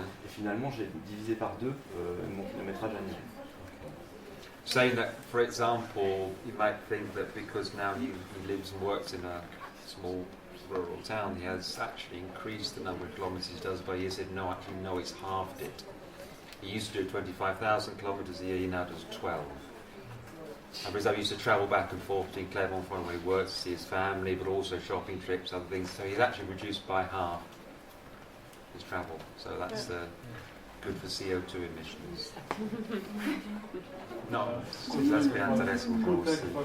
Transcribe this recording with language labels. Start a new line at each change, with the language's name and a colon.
French: Et finalement, j'ai divisé par deux mon kilométrage annuel.
English: Saying that, for example, you might think that because now he lives and works in a small rural town, he has actually increased the number of kilometres he does, but he said no, actually no, it's halved it. He used to do 25,000 kilometres a year, he now does 12. And for example, he used to travel back and forth between Clermont-Ferrand where he works to see his family, but also shopping trips, other things. So he's actually reduced by half his travel. So that's good for CO2 emissions.
French: No, ça serait intéressant pour aussi.